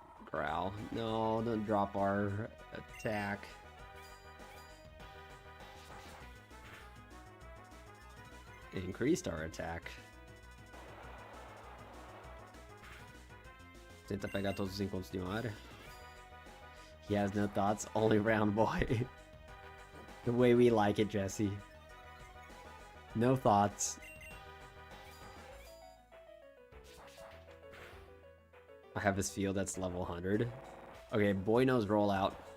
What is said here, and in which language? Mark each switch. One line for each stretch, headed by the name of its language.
English: Growl. No, don't drop our attack. It increased our attack.
Portuguese: Tenta pegar todos os encontros de uma área.
English: He has no thoughts, only round boy. The way we like it, Jesse. No thoughts. I have his field that's level 100. Okay, boy knows rollout.